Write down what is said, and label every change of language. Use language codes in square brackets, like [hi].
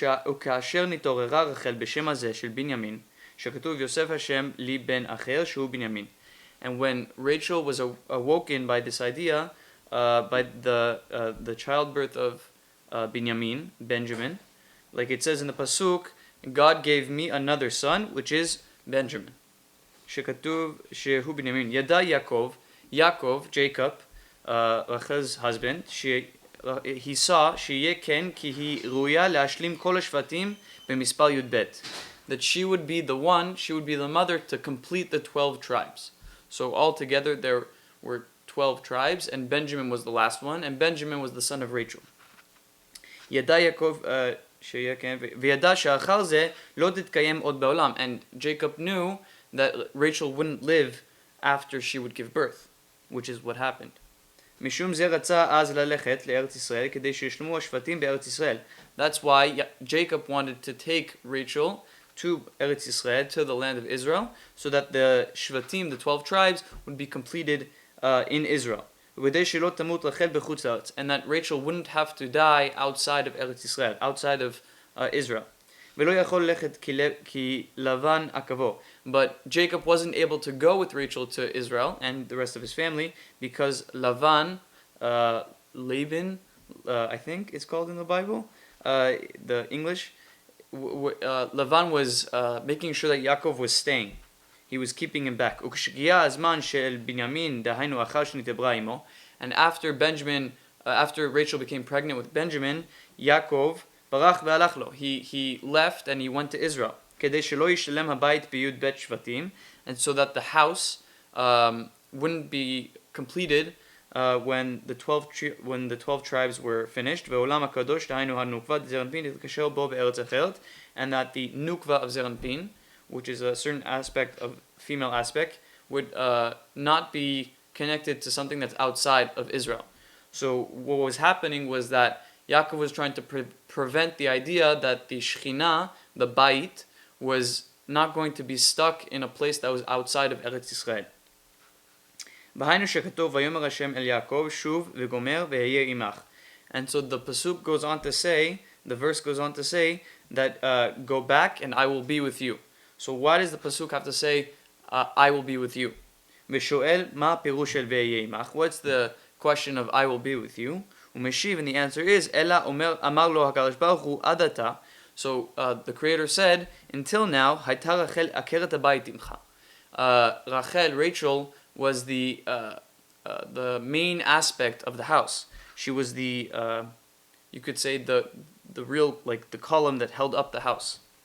[he] וכאשר נתעוררה רחל בשם הזה של בנימין, שכתוב יוסף השם לי בן אחר שהוא בנימין. [en] And when Rachel was awoken by this idea, by the childbirth of Benjamin, like it says in the pasuk, God gave me another son, which is Benjamin. [he] שכתוב שהוא בנימין. ידע Yaakov, [en] Jacob, Rachel's husband, he saw [he] שיהיה כן כי היא ראויה להשלים כל השבטים במספר י"ב. [en] That she would be the mother to complete the 12 tribes. So altogether there were 12 tribes, and Benjamin was the last one, and Benjamin was the son of Rachel. [he] ידע יעקב שיהיה כן, וידע שאחר זה לא תתקיים עוד בעולם, [en] and Jacob knew that Rachel wouldn't live after she would give birth, which is what happened. [he] משום זה רצה אז ללכת לארץ ישראל כדי שישלמו השבטים בארץ ישראל. [en] That's why Jacob wanted to take Rachel to Eretz Israel, to the land of Israel, so that the shvatim, the 12 tribes, would be completed in Israel. [he] וכדי שלא תמות רחל בחוץ לארץ, [en] and that Rachel wouldn't have to die outside of Eretz Israel, outside of Israel. [he] ולא יכול ללכת כי לבן עקבו. [en] But Jacob wasn't able to go with Rachel to Israel and the rest of his family because Laban, Laban, I think it's called in the Bible, the English, Laban was making sure that Yaakov was staying. He was keeping him back. [he] וכשהגיע הזמן של בנימין, דהיינו אחר שנתעברה עמו, [en] and after Rachel became pregnant with Benjamin, [he] Yaakov ברח והלך לו. [en] He left and he went to Israel. [he] כדי שלא ישלם הבית בי"ב שבטים, [en] and so that the house wouldn't be completed when the 12 tribes were finished. [he] ועולם הקדוש, דהיינו הנוקבה זרנפין, יתקשר בו בארץ אחרת, [en] and that the nukva of Zeranpin, which is a certain aspect of female aspect, would not be connected to something that's outside of Israel. So what was happening was that Yaakov was trying to prevent the idea that the Shekhinah, the Bait, was not going to be stuck in a place that was outside of Eretz Israel. [he] והיינו שכתוב ויאמר השם אל יעקב שוב וגומר ואהיה עמך. [en] And so the pasuk goes on to say, the verse goes on to say that go back and I will be with you. So why does the pasuk have to say I will be with you? [he] ושואל מה הפירוש של ואהיה עמך? [en] What's the question of I will be with you? [he] ומשיב, [en] and the answer is [he] אלא אמר לו הקדוש ברוך הוא עד עתה. [en] So the Creator said, until now, [he] הייתה רחל עקרת הבית עמך. [en] Rachel, was the main aspect of the house. She was the you could say the real, like the column that held up the house.